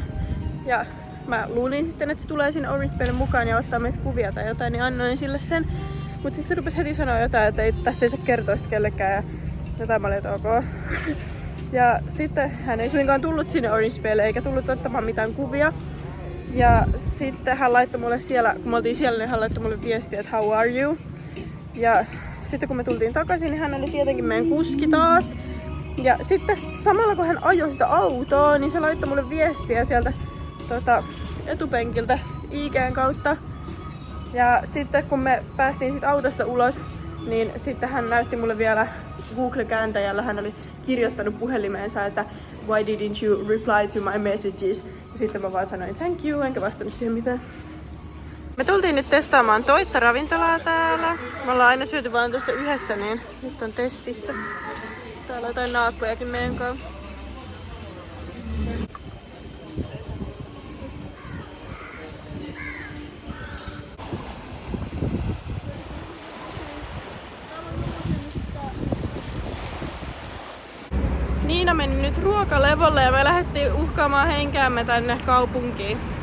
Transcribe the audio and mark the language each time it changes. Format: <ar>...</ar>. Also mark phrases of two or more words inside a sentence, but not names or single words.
<fi>Ja mä luulin sitten, että se tulee sinne Orange Baylle mukaan ja ottaa meistä kuvia tai jotain, niin annoin sille sen. Mut siis se rupesi heti sanoa jotain, että tästä ei saa kertoa sitä kellekään ja jotain mä olin, että ok. Ja sitten hän ei suinkaan tullut sinne Orange Baylle eikä tullut ottamaan mitään kuvia. Ja sitten hän laittoi mulle siellä, kun me oltiin siellä, niin hän laittoi mulle viestiä, että</fi> <en>how are you?</en> <fi>Ja sitten kun me tultiin takaisin, niin hän oli tietenkin meidän kuski taas. Ja sitten samalla kun hän ajoi sitä autoa, niin se laittoi mulle viestiä sieltä etupenkiltä IG:n kautta. Ja sitten kun me päästiin siitä autosta ulos, niin sitten hän näytti mulle vielä Google-kääntäjällä. Hän oli kirjoittanut puhelimeensa, että</fi> <en>why didn't you reply to my messages?</en> <fi>Ja sitten mä vaan sanoin</fi> <en>thank you,</en> <fi>enkä vastannut siihen mitään. Me tultiin nyt testaamaan toista ravintolaa täällä. Me ollaan aina syöty vaan tuossa yhdessä, niin nyt on testissä. Täällä on jotain naakkojakin meidän kanssa. Niina meni nyt ruokalevolle ja me lähdettiin uhkaamaan henkäämme tänne kaupunkiin.</fi>